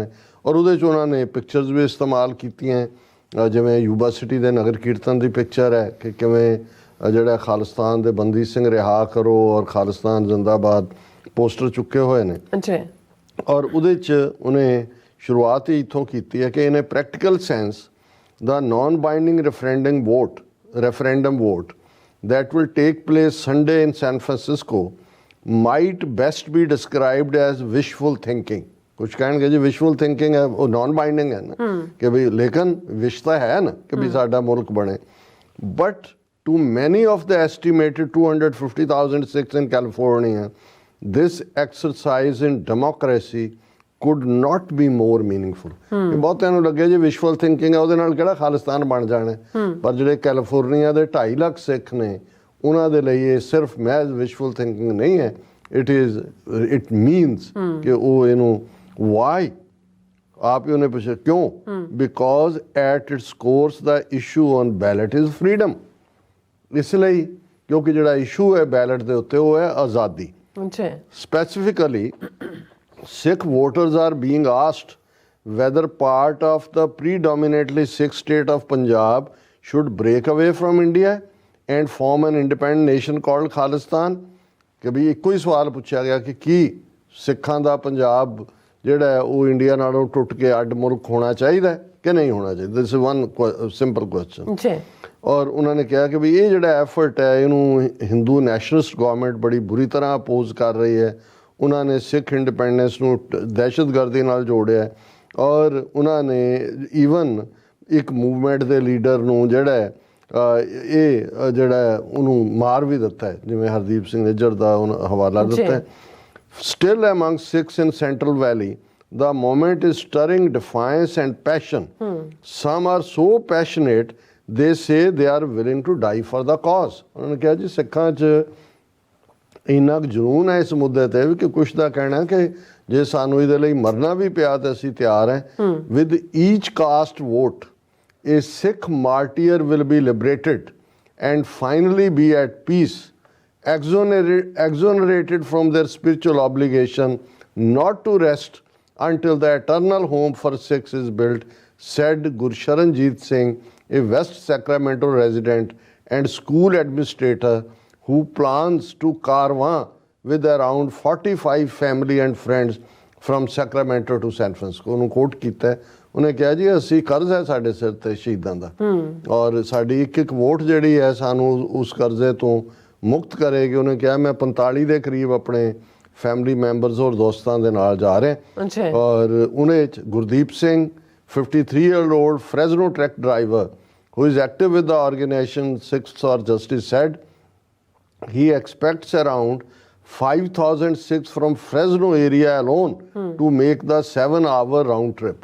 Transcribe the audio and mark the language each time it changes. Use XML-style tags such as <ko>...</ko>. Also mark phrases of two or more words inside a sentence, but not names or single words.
<pa>ਔਰ ਉਹਦੇ 'ਚ ਉਹਨਾਂ ਨੇ ਪਿਕਚਰਸ ਵੀ ਇਸਤੇਮਾਲ ਕੀਤੀਆਂ, ਜਿਵੇਂ ਯੂਬਾ ਸਿਟੀ ਦੇ ਨਗਰ ਕੀਰਤਨ ਦੀ ਪਿਕਚਰ ਹੈ ਕਿ ਕਿਵੇਂ ਜਿਹੜਾ ਖਾਲਿਸਤਾਨ ਦੇ ਬੰਦੀ ਸਿੰਘ ਰਿਹਾ ਕਰੋ ਔਰ ਖਾਲਿਸਤਾਨ ਜ਼ਿੰਦਾਬਾਦ ਪੋਸਟਰ ਚੁੱਕੇ ਹੋਏ ਨੇ। ਔਰ ਉਹਦੇ 'ਚ ਉਹਨੇ ਸ਼ੁਰੂਆਤ ਹੀ ਇੱਥੋਂ ਕੀਤੀ ਹੈ ਕਿ</pa> <en>in a practical sense the non binding referendum vote that will take place Sunday in San Francisco might best be described as wishful thinking।</en> <pa>ਕੁਛ ਕਹਿਣਗੇ ਜੀ</pa> <en>wishful thinking</en> <pa>ਹੈ, ਉਹ</pa> <en>non binding</en> <pa>ਹੈ ਨਾ, ਕਿ ਵੀ ਲੇਕਿਨ ਵਿਸ਼ ਤਾਂ ਹੈ ਨਾ ਕਿ ਵੀ ਸਾਡਾ ਮੁਲਕ ਬਣੇ।</pa> <en>but to many of the estimated 250,000 Sikhs in California, this exercise in democracy could not be more meaningful।</en> <pa>ਬਹੁਤਿਆਂ ਨੂੰ ਲੱਗਿਆ ਜੀ</pa> <en>wishful thinking</en> <pa>ਹੈ, ਉਹਦੇ ਨਾਲ ਕਿਹੜਾ ਖਾਲਿਸਤਾਨ ਬਣ ਜਾਣਾ, ਪਰ ਜਿਹੜੇ ਕੈਲੀਫੋਰਨੀਆ ਦੇ 2.5 ਲੱਖ ਸਿੱਖ ਨੇ ਉਹਨਾਂ ਦੇ ਲਈ ਇਹ ਸਿਰਫ ਮਹਿਜ਼</pa> <en>wishful thinking</en> <pa>ਨਹੀਂ ਹੈ,</pa> <en>it means</en> <pa>ਕਿ ਉਹ ਇਹਨੂੰ ਵਾਈ ਆਪ ਹੀ ਉਹਨੇ ਪੁੱਛਿਆ ਕਿਉਂ,</pa> <en>because at its core the issue on ballot is freedom.</en> <pa>ਇਸ ਲਈ ਕਿਉਂਕਿ ਜਿਹੜਾ ਇਸ਼ੂ ਹੈ ਬੈਲਟ ਦੇ ਉੱਤੇ ਉਹ ਹੈ ਆਜ਼ਾਦੀ।</pa> <en>ਸਪੈਸੀਫਿਕਲੀ Sikh voters are being asked whether part of the predominantly Sikh state of Punjab should break away from India and form an independent nation called Khalistan।</en> <pa>ਕਿ ਵੀ ਇੱਕੋ ਹੀ ਸਵਾਲ ਪੁੱਛਿਆ ਗਿਆ ਕਿ ਕੀ ਸਿੱਖਾਂ ਦਾ ਪੰਜਾਬ ਜਿਹੜਾ ਹੈ ਉਹ ਇੰਡੀਆ ਨਾਲੋਂ ਟੁੱਟ ਕੇ ਅੱਡ ਮੁਲਕ ਹੋਣਾ ਚਾਹੀਦਾ ਕਿ ਨਹੀਂ ਹੋਣਾ ਚਾਹੀਦਾ।</pa> <en>this is one simple question.</en> <pa>ਔਰ ਉਹਨਾਂ ਨੇ ਕਿਹਾ ਕਿ ਵੀ ਇਹ ਜਿਹੜਾ ਐਫਰਟ ਹੈ ਇਹਨੂੰ</pa> <en>Hindu nationalist government</en> <pa>ਬੜੀ ਬੁਰੀ ਤਰ੍ਹਾਂ ਅਪੋਜ਼ ਕਰ ਰਹੀ ਹੈ। ਉਹਨਾਂ ਨੇ</pa> <en>Sikh independence</en> <pa>ਨੂੰ ਦਹਿਸ਼ਤਗਰਦੀ ਨਾਲ ਜੋੜਿਆ, ਔਰ ਉਹਨਾਂ ਨੇ ਈਵਨ ਇੱਕ ਮੂਵਮੈਂਟ ਦੇ ਲੀਡਰ ਨੂੰ ਜਿਹੜਾ ਇਹ ਜਿਹੜਾ ਉਹਨੂੰ ਮਾਰ ਵੀ ਦਿੱਤਾ ਹੈ, ਜਿਵੇਂ ਹਰਦੀਪ ਸਿੰਘ ਨਿੱਜਰ ਦਾ ਹਵਾਲਾ ਦਿੱਤਾ ਹੈ।</pa> <en>Still among Sikhs in Central Valley, the moment is stirring defiance and passion. Some are so passionate, they say they are willing to die for the cause।</en> <pa>ਉਹਨਾਂ ਨੇ ਕਿਹਾ ਜੀ ਸਿੱਖਾਂ 'ਚ ਇੰਨਾ ਕੁ ਜਨੂਨ ਹੈ ਇਸ ਮੁੱਦੇ 'ਤੇ ਵੀ ਕਿ ਕੁਛ ਦਾ ਕਹਿਣਾ ਕਿ ਜੇ ਸਾਨੂੰ ਇਹਦੇ ਲਈ ਮਰਨਾ ਵੀ ਪਿਆ ਤਾਂ ਅਸੀਂ ਤਿਆਰ ਹੈ।</pa> <en>With each cast vote, a Sikh martyr will be liberated and finally be at peace, exonerated from their spiritual obligation not to rest until the eternal home for Sikhs is built, said Gursharanjit Singh, a West Sacramento resident and school administrator who plans to caravan with around 45 family and friends from Sacramento to San Francisco।</en> <pa>ਉਹਨੂੰ ਕੋਟ ਕੀਤਾ, ਉਹਨੇ ਕਿਹਾ ਜੀ ਅਸੀਂ ਕਰਜ਼ ਹੈ ਸਾਡੇ ਸਿਰ ਤੇ ਸ਼ਹੀਦਾਂ ਦਾ ਔਰ ਸਾਡੀ ਇੱਕ ਇੱਕ ਵੋਟ ਜਿਹੜੀ ਹੈ ਸਾਨੂੰ ਉਸ ਕਰਜ਼ੇ ਤੋਂ ਮੁਕਤ ਕਰੇਗੀ। ਉਹਨੇ ਕਿਹਾ ਮੈਂ 45 ਦੇ ਕਰੀਬ ਆਪਣੇ ਫੈਮਿਲੀ ਮੈਂਬਰਸ ਔਰ ਦੋਸਤਾਂ ਦੇ ਨਾਲ ਜਾ ਰਹੇ ਔਰ ਉਹਨੇ ਗੁਰਦੀਪ ਸਿੰਘ</pa> <en>53 year old Fresno truck driver who is active with the organization Sikhs Justice said he expects around 5,000 Sikhs from Fresno area alone to make the 7-hour round trip।</en>